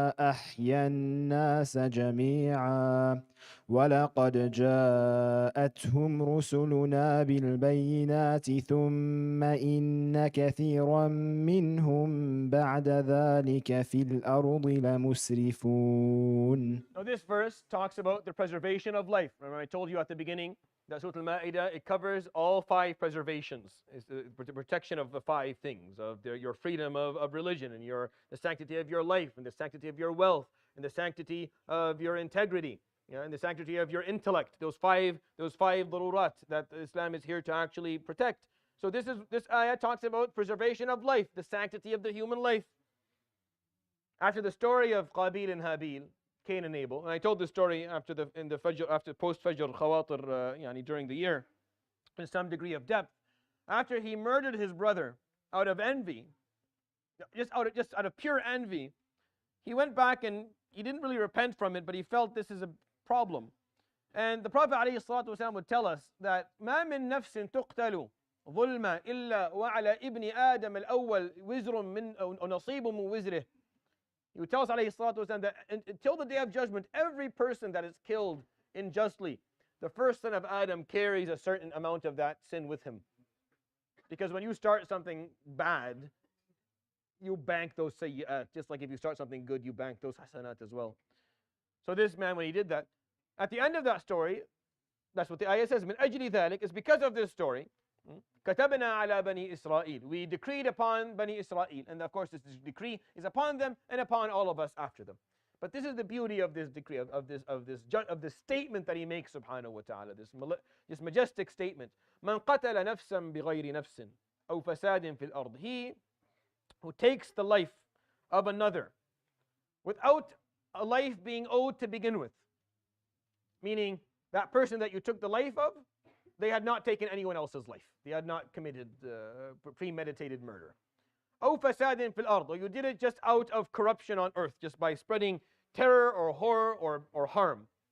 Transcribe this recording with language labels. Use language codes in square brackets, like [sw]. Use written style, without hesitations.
[ar] أحيا الناس جميعا ولقد جاءتهم رسلنا بالبينات ثم إن كثيرا منهم بعد ذلك في الأرض لمسرفون. [en] Now this verse talks about the preservation of life. Remember I told you at the beginning that Surat Al-Maidah, it covers all 5 preservations. It's the protection of the 5 things, of your freedom of religion, and the sanctity of your life, and the sanctity of your wealth, and the sanctity of your integrity, and the sanctity of your intellect. Those five darurat that Islam is here to actually protect. So this ayah talks about preservation of life, the sanctity of the human life. After the story of Qabil and Habil, Cain and Abel, and I told this story after post-Fajr Khawatir, during the year, in some degree of depth. After he murdered his brother out of envy, just out of pure envy, he went back and he didn't really repent from it, but he felt this is a problem. And the Prophet ﷺ would tell us that [ar] ما من نفس تقتل ظلما إلا وعلى ابن آدم الأول وزر من أو نصيب من وزره. [en] He would tell us ﷺ that until the Day of Judgment, every person that is killed unjustly, the first son of Adam carries a certain amount of that sin with him. Because when you start something bad, you bank those sayyi'at. Just like if you start something good, you bank those hasanat as well. So this man, when he did that, at the end of that story, that's what the ayah says, [ar] min ajli dhalik, [en] is because of this story, [ar] كتبنا على بني إسرائيل, [en] we decreed upon Bani Israel, and of course this decree is upon them and upon all of us after them. But this is the beauty of this decree, of this statement that he makes, subhanahu wa ta'ala, this majestic statement. [ar] من قتل نفسا بغير نفس أو فساد في الأرض. [en] He who takes the life of another without a life being owed to begin with. Meaning, that person that you took the life of, they had not taken anyone else's life. They had not committed premeditated murder. [ar] أو فساد في الأرض, [en] or you did it just out of corruption on earth, just by spreading terror or horror or harm.